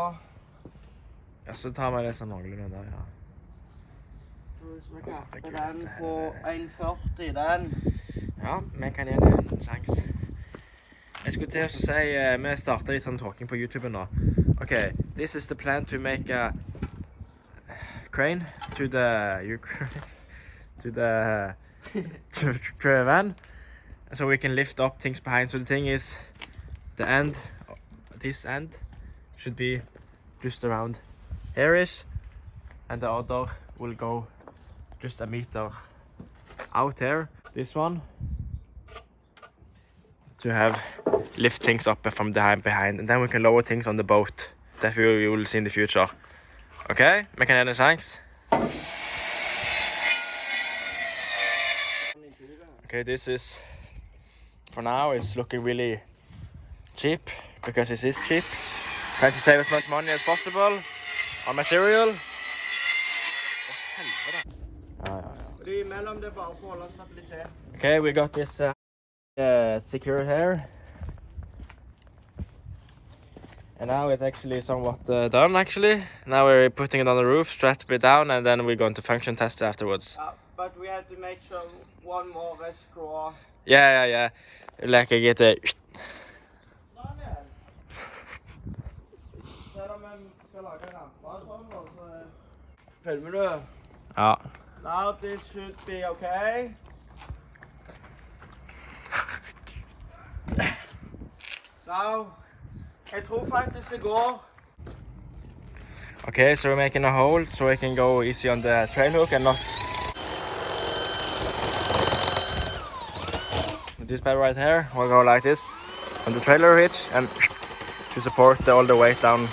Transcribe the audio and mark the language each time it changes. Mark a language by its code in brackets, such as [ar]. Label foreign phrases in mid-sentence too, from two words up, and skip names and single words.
[no] Ja, så tar vi det sånn noenlunde der, ja. Så vi kapper den på 1,40, den. Ja, vi kan gjøre en sjans. Jeg skulle til å si, vi startet litt sånn talking på YouTube nå. [en] Okay, this is the plan to make a crane to the van, so we can lift up things behind. So the thing is, this end should be just around here-ish, and the other will go just a meter out here. This one to have lift things up from behind, and then we can lower things on the boat that we will see in the future. [no] Okay, vi kan gjøre en sjans. [en] Okay, this is for now it's looking really cheap because it is cheap. Trying to save as much money as possible on material. Okay, we got this secure here. And now it's actually somewhat done actually. Now we're putting it on the roof, strapped down, and then we're going to function test afterwards. But we have to make sure one more screw. Yeah. Like I get it. [no] Filmer du? Ja. [en] Now this should be okay. Now, [no] jeg tror faktisk det går. [en] Okay, so we're making a hole so we can go easy on the trail hook and not... This pad right here will go like this on the trailer hitch and to support all the weight down.